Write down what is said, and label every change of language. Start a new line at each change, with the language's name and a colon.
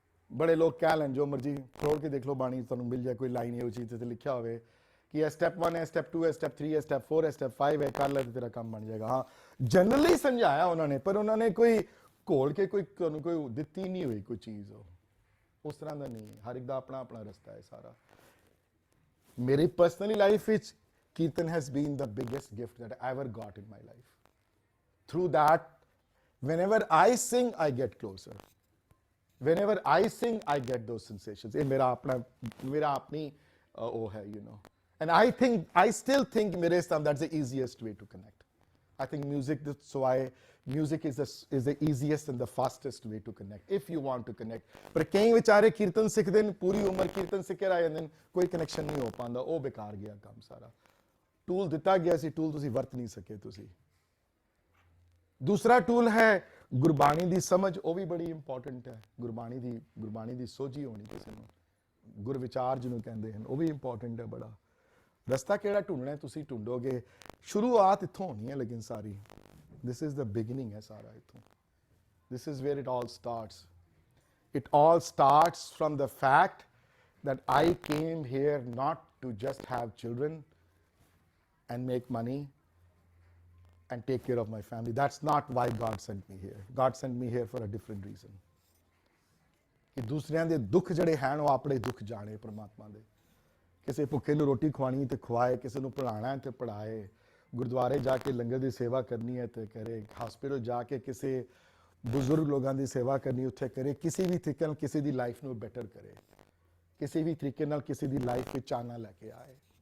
Punjabi: ਬੜੇ ਲੋਕ ਕਹਿ ਲੈਣ ਜੋ ਮਰਜੀ ਫਰੋੜ ਕੇ ਦੇਖ ਲਓ ਬਾਣੀ, ਤੁਹਾਨੂੰ ਮਿਲ ਜਾਏ ਕੋਈ ਲਾਈਨ ਇਹੋ ਚੀਜ਼ ਤੇ ਲਿਖਿਆ ਹੋਵੇ ਕਿ ਇਹ ਸਟੈਪ 1 ਹੈ, ਸਟੈਪ 2 ਹੈ, ਸਟੈਪ 3 ਹੈ, ਸਟੈਪ 4 ਹੈ, ਸਟੈਪ 5 ਹੈ, ਕਰ ਲੈ ਤੇ ਤੇਰਾ ਕੰਮ ਬਣ ਜਾਏਗਾ। ਹਾਂ, ਜਨਰਲੀ ਸਮਝਾਇਆ ਉਹਨਾਂ ਨੇ, ਪਰ ਉਹਨਾਂ ਨੇ ਕੋਈ ਘੋਲ ਕੇ ਕੋਈ ਦਿੱਤੀ ਨਹੀਂ ਹੋਈ ਕੋਈ ਚੀਜ਼। ਉਸ ਤਰ੍ਹਾਂ ਦਾ ਨਹੀਂ ਹੈ। ਹਰ ਇੱਕ ਦਾ ਆਪਣਾ ਆਪਣਾ ਰਸਤਾ ਹੈ ਸਾਰਾ। ਮੇਰੀ ਪਰਸਨਲੀ ਲਾਈਫ ਵਿੱਚ
English: Kirtan has been the biggest gift that I ever got in my life. Through that, whenever I sing, I get closer. Whenever I sing, I get those sensations.
Hindi: ये मेरा अपनी वो है,
English: And I still think
Hindi: मेरे साथ
English: that's the easiest way to connect. I think music is the easiest and the fastest way to connect, if you want to connect.
Hindi: पर कई बेचारे कीर्तन सिखते हैं, पूरी उम्र कीर्तन सिख के रह जाते हैं, कोई कनेक्शन नहीं हो पाता, वो बेकार गया काम सारा।
Punjabi: ਟੂਲ ਦਿੱਤਾ ਗਿਆ ਸੀ, ਟੂਲ ਤੁਸੀਂ ਵਰਤ ਨਹੀਂ ਸਕੇ ਤੁਸੀਂ। ਦੂਸਰਾ ਟੂਲ ਹੈ ਗੁਰਬਾਣੀ ਦੀ ਸਮਝ, ਉਹ ਵੀ ਬੜੀ ਇੰਪੋਰਟੈਂਟ ਹੈ। ਗੁਰਬਾਣੀ ਦੀ ਸੋਝੀ ਹੋਣੀ ਕਿਸੇ ਨੂੰ, ਗੁਰ ਵਿਚਾਰ ਜਿਹਨੂੰ ਕਹਿੰਦੇ ਹਨ, ਉਹ ਵੀ ਇੰਪੋਰਟੈਂਟ ਹੈ ਬੜਾ। ਰਸਤਾ ਕਿਹੜਾ ਢੂੰਡਣਾ ਤੁਸੀਂ ਢੂੰਡੋਗੇ। ਸ਼ੁਰੂਆਤ ਇੱਥੋਂ ਹੋਣੀ ਹੈ, ਲੇਕਿਨ ਸਾਰੀ
English: this is the beginning
Punjabi: ਹੈ ਸਾਰਾ ਇੱਥੋਂ।
English: This is where it all starts. It all starts from the fact that I came here not to just have children and make money and take care of my family. That's not why God sent me here. God sent me here for a different reason.
Punjabi: ਕਿ ਦੂਸਰਿਆਂ ਦੇ ਦੁੱਖ ਜਿਹੜੇ ਹਨ ਉਹ ਆਪਣੇ ਦੁੱਖ ਜਾਣੇ ਪਰਮਾਤਮਾ ਦੇ। ਕਿਸੇ ਭੁੱਖੇ ਨੂੰ ਰੋਟੀ ਖਵਾਣੀ ਤੇ ਖਵਾਏ, ਕਿਸੇ ਨੂੰ ਪੜ੍ਹਾਉਣਾ ਤੇ ਪੜ੍ਹਾਏ, ਗੁਰਦੁਆਰੇ ਜਾ ਕੇ ਲੰਗਰ ਦੀ ਸੇਵਾ ਕਰਨੀ ਹੈ ਤੇ ਕਰੇ, ਹਸਪੀਟਲ ਜਾ ਕੇ ਕਿਸੇ ਬਜ਼ੁਰਗ ਲੋਕਾਂ ਦੀ ਸੇਵਾ ਕਰਨੀ ਉੱਥੇ ਕਰੇ, ਕਿਸੇ ਵੀ ਤਰੀਕੇ ਨਾਲ ਕਿਸੇ ਦੀ ਲਾਈਫ ਨੂੰ ਬੈਟਰ ਕਰੇ, ਕਿਸੇ ਵੀ ਤਰੀਕੇ ਨਾਲ ਕਿਸੇ ਦੀ ਲਾਈਫ ਵਿੱਚ ਚਾਨਣਾ ਲੈ ਕੇ ਆਏ।